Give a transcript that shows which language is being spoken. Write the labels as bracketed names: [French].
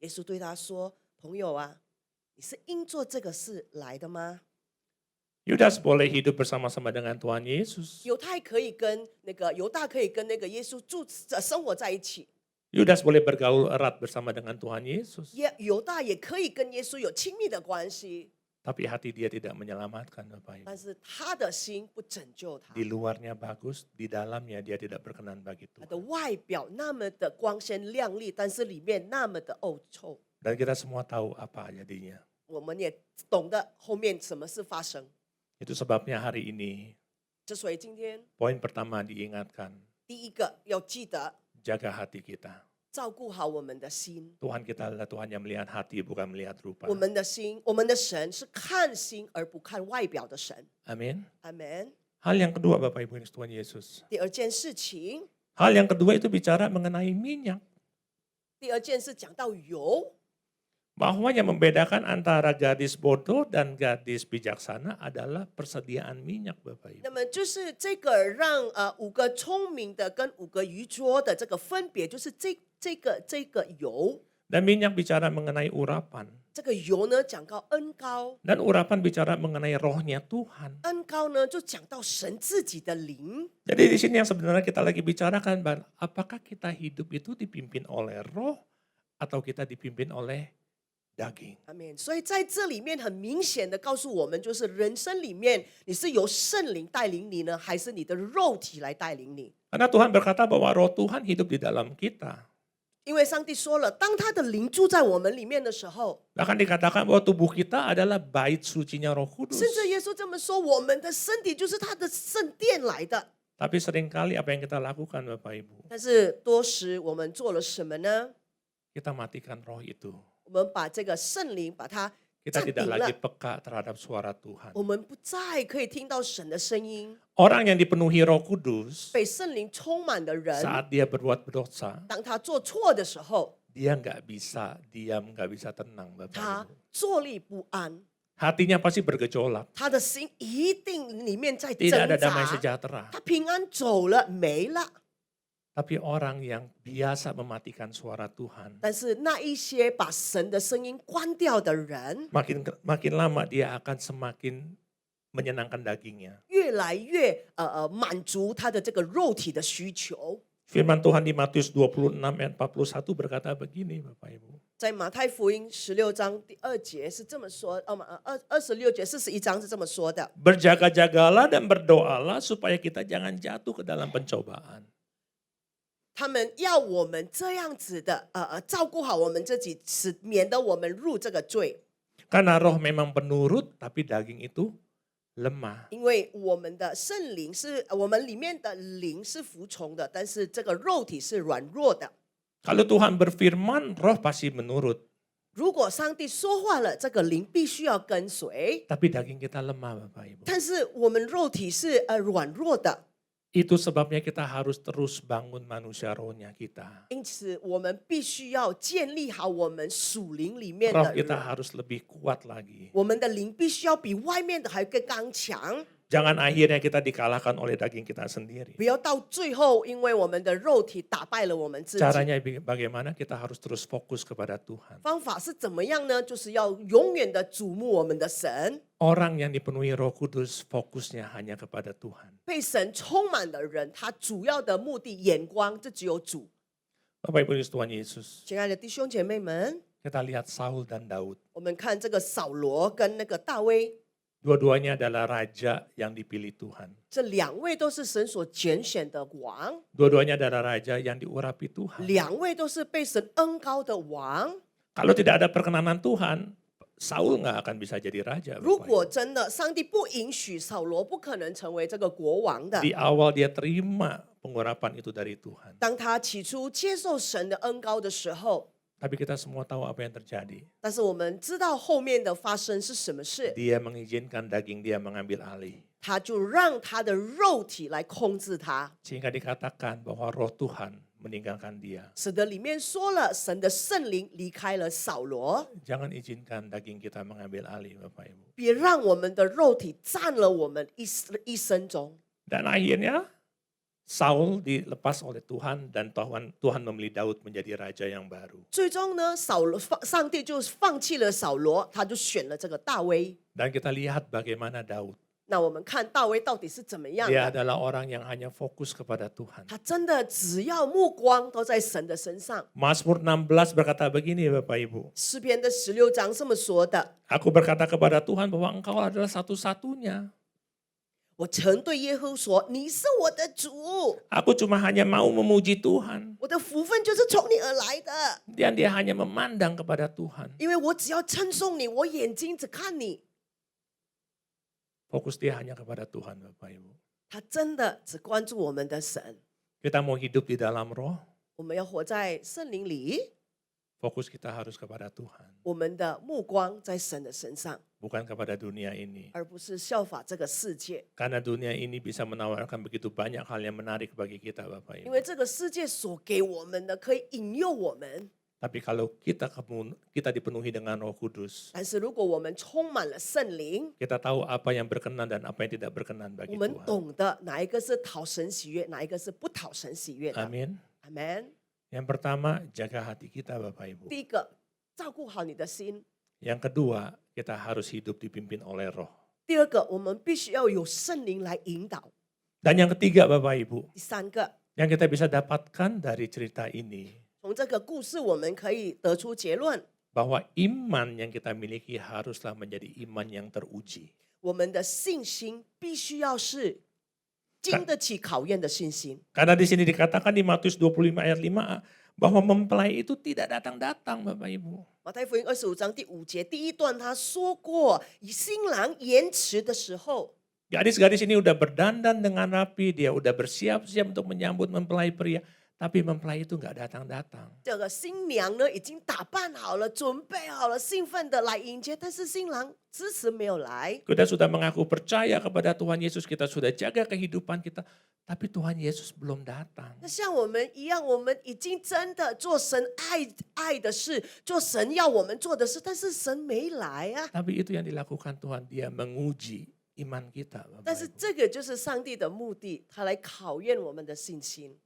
[Chinese] 耶稣对他说：“朋友啊，你是因做这个事来的吗？” [Indonesian] Yudas boleh hidup bersama-sama dengan Tuhan Yesus. [Chinese] 犹大可以跟那个耶稣生活在一起， [Indonesian] Yudas boleh bergaul erat bersama dengan Tuhan Yesus. [Chinese] 犹大也可以跟耶稣有亲密的关系， [Indonesian] Tapi hati dia tidak menyelamatkan Bapak Ibu. [Chinese] 但是他的心不拯救他， [Indonesian] Di luarnya bagus, di dalamnya dia tidak berkenan bagi [Chinese] 他的 [Indonesian] Tuhan. [Chinese] 外表那么的光鲜亮丽，但是里面那么的恶臭。 [Indonesian] Dan kita semua tahu apa jadinya. [Chinese] 我们也懂得后面什么事发生。 [Indonesian] Itu sebabnya hari ini [Chinese] 之所以今天 [Indonesian] poin pertama diingatkan, [Chinese] 第一个要记得 [Indonesian] jaga hati kita. [Chinese] 照顾好我们的心， [Indonesian] Tuhan kita adalah Tuhan yang melihat hati bukan melihat rupa. [Chinese] 我们的心，我们的神是看心而不看外表的神。 [Indonesian] Amin. [Chinese] 阿门。 [Indonesian] Hal yang kedua Bapak Ibu yang Tuhan Yesus. [Chinese] 第二件事情， [Indonesian] Hal yang kedua itu bicara mengenai minyak. [Chinese] 第二件事讲到油。 [Indonesian] Bahwa yang membedakan antara gadis bodoh dan gadis bijaksana adalah persediaan minyak Bapak Ibu. [Chinese] 那么就是这个让5个聪明的跟5个愚拙的这个分别，就是这个油， [Indonesian] Dan minyak bicara mengenai urapan. [Chinese] 这个油呢讲到恩膏， [Indonesian] Dan urapan bicara mengenai rohnya Tuhan. [Chinese] 恩膏呢就讲到神自己的灵。 [Indonesian] Jadi di sini yang sebenarnya kita lagi bicarakan, apakah kita hidup itu dipimpin oleh roh atau kita dipimpin oleh daging. [Chinese] 阿门。所以在这里面很明显的告诉我们，就是人生里面你是由圣灵带领你呢，还是你的肉体来带领你？ [Indonesian] Karena Tuhan berkata bahwa roh Tuhan hidup di dalam kita. [Chinese] 因为上帝说了，当他的灵住在我们里面的时候， [Indonesian] Bahkan dikatakan bahwa tubuh kita adalah bait sucinya Roh Kudus. [Chinese] 甚至耶稣这么说，我们的身体就是他的圣殿来的。 [Indonesian] Tapi seringkali apa yang kita lakukan Bapak Ibu, [Chinese] 但是多时我们做了什么呢？ [Indonesian] kita matikan roh itu. [Chinese] 我们把这个圣灵把它 [Indonesian] Kita [Chinese] 暂 [Indonesian] tidak [Chinese] 停 [Indonesian] lagi [Chinese] 了， [Indonesian] peka terhadap suara Tuhan. [Chinese] 我们不再可以听到神的声音。 [Indonesian] Orang yang dipenuhi Roh Kudus [Chinese] 被圣灵充满的人， [Indonesian] saat dia berbuat dosa, [Chinese] 当他做错的时候， [Indonesian] dia nggak bisa diam, nggak bisa tenang Bapak [Chinese] 他 [Indonesian] Ibu. [Chinese] 坐立不安， [Indonesian] Hatinya pasti bergejolak. [Chinese] 他的心一定里面在挣 [Indonesian] Tidak ada damai [Chinese] 扎。 [Indonesian] sejahtera. [Chinese] 他平安走了，没了。 [Indonesian] Tapi orang yang biasa mematikan suara Tuhan, [Chinese] 但是那一些把神的声音关掉的人， [Indonesian] makin lama dia akan semakin menyenangkan dagingnya. [Chinese] 越来越满足他的这个肉体的需求。 [Indonesian] Firman Tuhan di Matius 26 ayat 41 berkata begini Bapak Ibu. [Chinese] 在马太福音16章第2节是这么说，26节41章是这么说的。 [Indonesian] Berjaga-jagalah dan berdoalah supaya kita jangan jatuh ke dalam pencobaan. [Chinese] 他们要我们这样子的照顾好我们自己，免得我们入这个罪。 [Indonesian] Karena roh memang penurut, tapi daging itu lemah. [Chinese] 因为我们的圣灵是我们里面的灵是服从的，但是这个肉体是软弱的。 [Indonesian] Kalau Tuhan berfirman, roh pasti menurut. [Chinese] 如果上帝说话了，这个灵必须要跟随， [Indonesian] Tapi daging kita lemah Bapak Ibu. [Chinese] 但是我们肉体是软弱的， [Indonesian] Itu sebabnya kita harus terus bangun manusia rohnya kita. [Chinese] 因此我们必须要建立好我们属灵里面 [Indonesian] Roh [Chinese] 的 [Indonesian] kita [Chinese] 人， [Indonesian] harus lebih kuat lagi. [Chinese] 我们的灵必须要比外面的还更刚强， [Indonesian] Jangan akhirnya kita dikalahkan oleh daging kita sendiri. [Chinese] 不要到最后因为我们的肉体打败了我们自己。 [Indonesian] Caranya bagaimana? Kita harus terus fokus kepada Tuhan. [Chinese] 方法是怎么样呢？就是要永远的瞩目我们的神。 [Indonesian] Orang yang dipenuhi Roh Kudus fokusnya hanya kepada Tuhan. [Chinese] 被神充满的人，他主要的目的眼光就只有主。 [Indonesian] Bapak Ibu Tuhan Yesus, [Chinese] 亲爱的弟兄姐妹们， [Indonesian] kita lihat Saul dan Daud. [Chinese] 我们看这个扫罗跟那个大卫， [Indonesian] Dua-duanya adalah raja yang dipilih Tuhan. [Chinese] 这两位都是神所拣选的王， [Indonesian] Dua-duanya adalah raja yang diurapi Tuhan. [Chinese] 两位都是被神恩高的王。 [Indonesian] Kalau tidak ada perkenanan Tuhan, Saul nggak akan bisa jadi raja. [Chinese] 如 [Indonesian] Bapak [Chinese] 果 [Indonesian] Ibu. [Chinese] 真的上帝不允许，扫罗不可能成为这个国王的。 [Indonesian] Di awal dia terima pengurapan itu dari Tuhan. [Chinese] 当他起初接受神的恩高的时候， [Indonesian] Tapi kita semua tahu apa yang terjadi. [Chinese] 但是我们知道后面的发生是什么事， [Indonesian] Dia mengizinkan daging dia mengambil alih. [Chinese] 他就让他的肉体来控制他， [Indonesian] Sehingga dikatakan bahwa roh Tuhan meninggalkan dia. [Chinese] 使得里面说了神的圣灵离开了扫罗。 [Indonesian] Jangan izinkan daging kita mengambil alih Bapak Ibu. [Chinese] 别让我们的肉体占了我们一生中。 [Indonesian] Dan akhirnya Saul dilepas oleh Tuhan dan Tuhan memilih Daud menjadi raja yang baru. [Chinese] 最终呢，上帝就放弃了扫罗，他就选了这个大卫。 [Indonesian] Dan kita lihat bagaimana Daud. [Chinese] 那我们看大卫到底是怎么样 [Indonesian] Dia [Chinese] 的？ [Indonesian] adalah orang yang hanya fokus kepada Tuhan. [Chinese] 他真的只要目光都在神的身上。 [Indonesian] Mazmur 16 berkata begini Bapak Ibu. [Chinese] 诗篇的16章这么说的： [Indonesian] Aku berkata kepada Tuhan bahwa Engkau adalah satu-satunya. [Chinese] 我曾对耶和华说：“你是我的主， [Indonesian] Aku cuma hanya mau memuji Tuhan. [Chinese] 我的福分就是从你而来的， [Indonesian] Dan dia hanya memandang kepada Tuhan. [Chinese] 因为我只要称颂你，我眼睛只看你。” [Indonesian] Fokus dia hanya kepada Tuhan Bapak Ibu. [Chinese] 他真的只关注我们的神。 [Indonesian] Kita mau hidup di dalam roh, [Chinese] 我们要活在圣灵里， [Indonesian] fokus kita harus kepada Tuhan. [Chinese] 我们的目光在神的身上， [Indonesian] Bukan kepada dunia ini. [Chinese] 而不是效法这个世界。 [Indonesian] Karena dunia ini bisa menawarkan begitu banyak hal yang menarik bagi kita Bapak [Chinese] 因 [Indonesian] Ibu. [Chinese] 为这个世界所给我们的可以引诱我们， [Indonesian] Tapi kalau kita dipenuhi dengan Roh Kudus, [Chinese] 但是如果我们充满了圣灵， [Indonesian] kita tahu apa yang berkenan dan apa yang tidak berkenan [Chinese] 我 [Indonesian] bagi [Chinese] 们 [Indonesian] Tuhan. [Chinese] 懂得哪一个是讨神喜悦，哪一个是不讨神喜悦的。 [Indonesian] Amin. [Chinese] 阿门。 [Indonesian] Yang pertama, jaga hati kita Bapak Ibu. [Chinese] 第一个，照顾好你的心； [Indonesian] Yang kedua, kita harus hidup dipimpin oleh Roh. [Chinese] 第二个，我们必须要有圣灵来引导； [Indonesian] Dan yang ketiga Bapak Ibu, [Chinese] 第三个， [Indonesian] yang kita bisa dapatkan dari cerita ini, [Chinese] 从这个故事我们可以得出结论： [Indonesian] bahwa iman yang kita miliki haruslah menjadi iman yang teruji. [Chinese] 我们的信心必须要是经得起考验的信心。 [Indonesian] Karena di sini dikatakan di Matius 25 ayat 5a, bahwa mempelai itu tidak datang-datang Bapak Ibu. [Chinese] 马太福音25章第5节第一段他说过，新郎延迟的时候， [Indonesian] Gadis-gadis ini udah berdandan dengan rapi, dia udah bersiap-siap untuk menyambut mempelai pria. Tapi mempelai itu nggak datang-datang. [Chinese] 这个新娘呢已经打扮好了，准备好了，兴奋的来迎接，但是新郎迟迟没有来。 [Indonesian] Kita sudah mengaku percaya kepada Tuhan Yesus, kita sudah jaga kehidupan kita. Tapi Tuhan Yesus belum datang. [Chinese] 那像我们一样，我们已经真的做神爱的事，做神要我们做的事，但是神没来啊。 [Indonesian] Tapi itu yang dilakukan Tuhan, dia menguji iman kita. Bapak [Chinese] 但是 [Indonesian] Ibu. [Chinese] 这个就是上帝的目的，他来考验我们的信心，